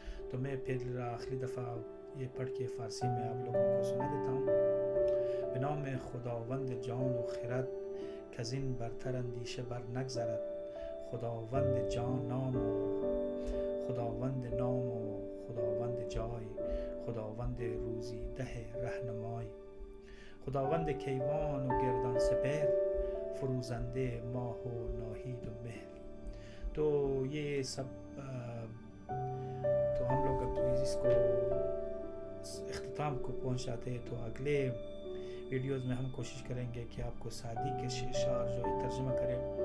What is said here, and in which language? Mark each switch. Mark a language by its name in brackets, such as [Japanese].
[Urdu] تو میں پھر آخری دفعہ یہ پڑھ کے فارسی میں آپ لوگوں کو سنا دیتا ہوں. [Persian] بنام خداوند جان و خرد کزین برتر اندیشه بر نگذرد, خداوند جان نام و خداوند نام و خداوند جای, خداوند روزی ده رهنمای, خداوند کیوان و گردان سپهر, فروزنده ماه و ناهید و مهر. [Urdu] تو یہ سب تو ہم لوگ اب اس کو اختتام کو پہنچاتے ہیں. تو اگلے ویڈیوز میں ہم کوشش کریں گے کہ آپ کو سعدی کے اشعار جو ہے ترجمہ کریں.